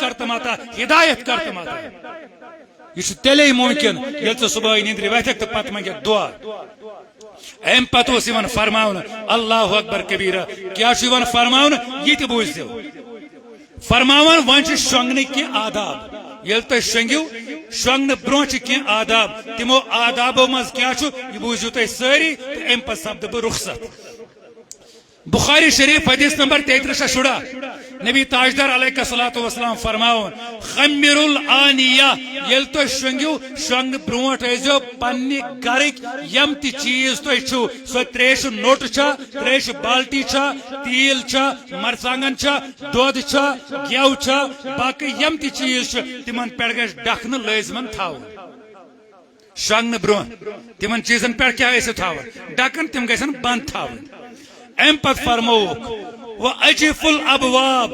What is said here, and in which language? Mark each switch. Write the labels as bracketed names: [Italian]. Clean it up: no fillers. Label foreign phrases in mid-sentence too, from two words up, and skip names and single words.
[Kashmiri] کرتم عطا ہدایت کرتم عطا یہ چھُ تیلے ممکن ییٚلہِ ژٕ صبحٲے نیندرِ وۄتھکھ تہٕ پتہٕ منگکھ دعا امہِ پتہٕ اوس یِوان فرماونہٕ [Arabic] اللہ اکبر کبیرہ [Kashmiri] کیٛاہ چھُ یِوان فرماونہٕ یہِ تہِ بوٗزِو فرماون وۄنۍ چھِ شۄنگنٕکۍ کینٛہہ آداب ییٚلہِ تُہۍ شۄنگِو شۄنگنہٕ برونٛہہ چھِ کینٛہہ آداب تِمو آدابو منٛز کیٛاہ چھُ یہِ بوٗزِو تُہۍ سٲری تہٕ امہِ پتہٕ سپدٕ بہٕ رخصت بخاری شریف حدیث نمبر 33 نبی تاجدار [Arabic] علیہ الصلوۃ والسلام [Kashmiri] فرماون [Arabic] خمر الآنیہ [Kashmiri] ییٚلہِ تُہۍ شۄنگِو شۄنگنہٕ برونٛٹھ ٲسۍزیو پننہِ گرٕکۍ یم تہِ چیٖز تُہۍ چھِو سۄ تریشہِ نوٚٹ چھا تریشہِ بالٹی چھا تیٖل چھا مرژانگن چھا دۄد چھا گٮ۪و چھا باقٕے یم تہِ چیٖز چھِ تِمن پٮ۪ٹھ گژھِ ڈکھنہٕ لٲزمن تھاوُن شۄنگنہٕ برونٛہہ تِمن چیٖزن پٮ۪ٹھ کیٛاہ ٲسِو تھاوان ڈکن تِم گژھن بنٛد تھاوٕنۍ امہِ پتہٕ فرمووُکھ [Arabic] وأجف الابواب